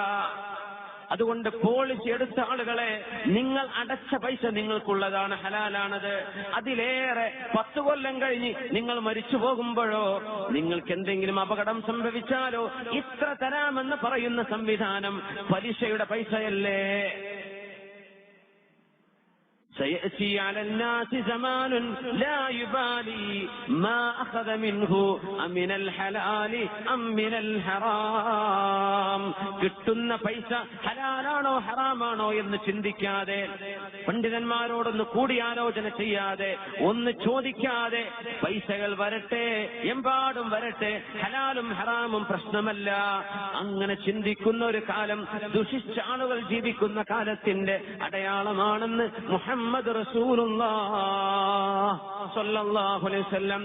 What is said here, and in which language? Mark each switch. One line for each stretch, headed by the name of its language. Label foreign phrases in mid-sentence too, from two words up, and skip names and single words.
Malayalam: അതുകൊണ്ട് പോളിസി എടുത്ത ആളുകളെ, നിങ്ങൾ അടച്ച പൈസ നിങ്ങൾക്കുള്ളതാണ്, ഹലാലാണത്. അതിലേറെ 10 കൊല്ലം കഴിഞ്ഞ് നിങ്ങൾ മരിച്ചു പോകുമ്പോഴോ, നിങ്ങൾക്ക് എന്തെങ്കിലും അപകടം സംഭവിച്ചാലോ, ഇത്ര തരാമെന്ന് പറയുന്ന സംവിധാനം പലിശയുടെ പൈസയല്ലേ.
Arabic: سيأتي على الناس زمان لا يبالي ما أخذ منه أمن الحلال أم من الحرام.
Malayalam: കിട്ടുന്ന പൈസ ഹലാലാണോ ഹറാമാണോ എന്ന് ചിന്തിക്കാതെ, പണ്ഡിതന്മാരോടൊന്ന് കൂടിയാലോചന ചെയ്യാതെ, ഒന്ന് ചോദിക്കാതെ പൈസകൾ വരട്ടെ, എമ്പാടും വരട്ടെ, ഹലാലും ഹറാമും പ്രശ്നമല്ല. അങ്ങനെ ചിന്തിക്കുന്ന ഒരു കാലം, ദുഷിച്ച ആളുകൾ ജീവിക്കുന്ന കാലത്തിന്റെ അടയാളമാണെന്ന് മുഹമ്മദ്
Arabic: رسول الله صلى الله عليه وسلم.